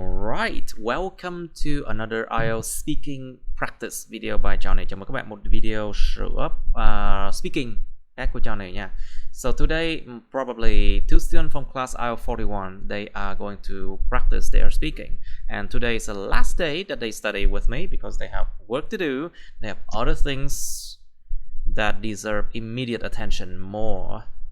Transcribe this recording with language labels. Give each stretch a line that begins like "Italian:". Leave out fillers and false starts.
English: Alright, welcome to another IELTS speaking practice video by Johnny.
Vietnamese: Chào mừng các bạn một video sửa speaking khác của Johnny nha.
English: So today, probably two students from class IELTS 41, they are going to practice their speaking. And today is the last day that they study with me because they have work to do. They have other things that deserve immediate attention more.